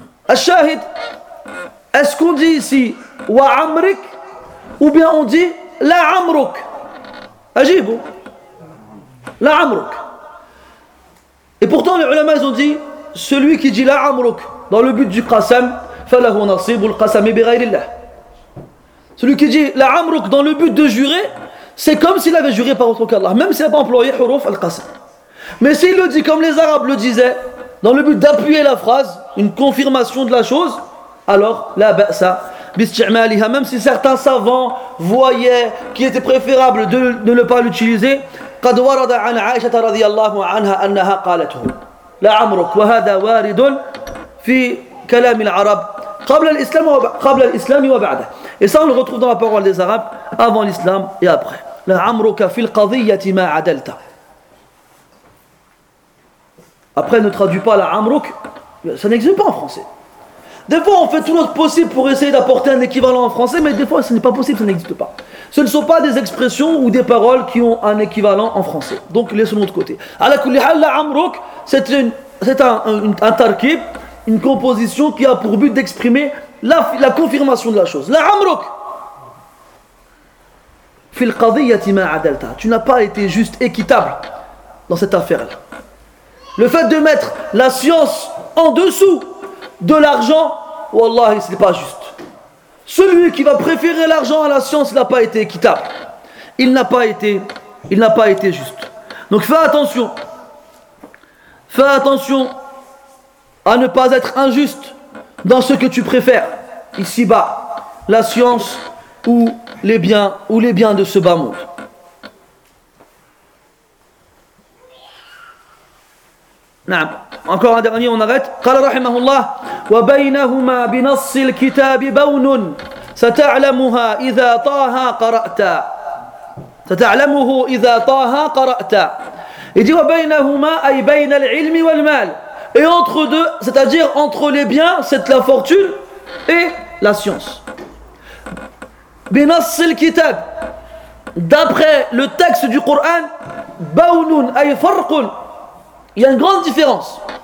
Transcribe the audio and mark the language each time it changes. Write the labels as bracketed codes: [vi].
[fr] الشاهد est-ce qu'on dit ici وعمرك ou bien on dit [ar] لا عمرك أجيبه لا عمرك [fr] et pourtant les ulama ont dit celui qui dit la amruk dans le but du qasam [ar] falahu nasibul qasami bighayrillah. [fr] Celui qui dit la amruk dans le but de jurer, c'est comme s'il avait juré par autre qu'Allah, même s'il n'a pas employé huruf al-qasam. Mais s'il le dit comme les Arabes le disaient, dans le but d'appuyer la phrase, une confirmation de la chose, alors [ar] la ba'sa bisti'maliha, [fr] même si certains savants voyaient qu'il était préférable de ne pas l'utiliser, [ar] qad warada an Aisha radhiyallahu anha annaha qalatuhu. لا عمرك وهذا وارد في كلام العرب قبل الإسلام وقبل الإسلام وبعده. [fr] Et ça on le retrouve dans la parole des Arabes avant l'islam et après. [ar] لا عمرك في القضية ما عدلت. [fr] Après ne traduit pas la عمرك, ça n'existe pas en français. Des fois on fait tout notre possible pour essayer d'apporter un équivalent en français, mais des fois ce n'est pas possible, ça n'existe pas. Ce ne sont pas des expressions ou des paroles qui ont un équivalent en français. Donc laissons-nous de côté. À [ar] la kulli hal, [fr] la amruk, c'est un tarkib, une composition qui a pour but d'exprimer la confirmation de la chose. La amruk. [ar] Fil qadiyyati ma adalta. [fr] Tu n'as pas été juste équitable dans cette affaire-là. Le fait de mettre la science en dessous de l'argent, wallahi, ce n'est pas juste. Celui qui va préférer l'argent à la science, il n'a pas été équitable. Il n'a pas été juste. Donc fais attention. Fais attention à ne pas être injuste dans ce que tu préfères ici-bas, la science ou les biens de ce bas monde. [ar] نعم [fr] encore un dernier on arrête [ar] قال رحمه الله وبينهما بنص الكتاب بون ستعلمها اذا طه قرات ستعلمه اذا طه قرات اي وبينهما اي بين العلم والمال [fr] et entre deux, c'est-à-dire entre les biens, c'est la fortune et la science. Binas al-kitab, d'après le texte du Coran, [ar] baunun ay farqun, [fr] il y a une grande différence.